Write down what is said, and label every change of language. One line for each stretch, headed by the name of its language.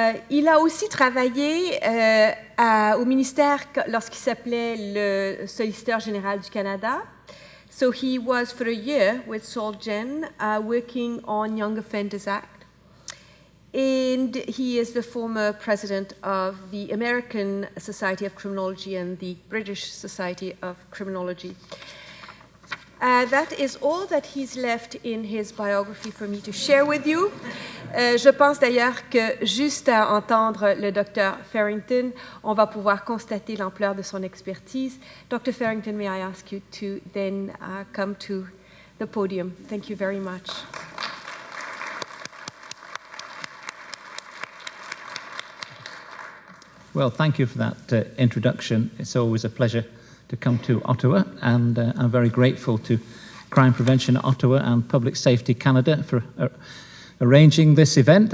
French: Il a aussi travaillé au ministère lorsqu'il s'appelait le solliciteur général du Canada.
English: So he was for a year with Solgen working on Young Offenders Act. And he is the former president of the American Society of Criminology and the British Society of Criminology. That is all that he's left in his biography for me to share with you.
French: Je pense d'ailleurs que juste à entendre le Dr. Farrington, on va pouvoir constater l'ampleur de son expertise. Dr.
English: Farrington, may I ask you to then come to the podium? Thank you very much. Well, thank you for that introduction. It's always a pleasure to come to Ottawa, and I'm very grateful to Crime Prevention Ottawa and Public Safety Canada for arranging this event.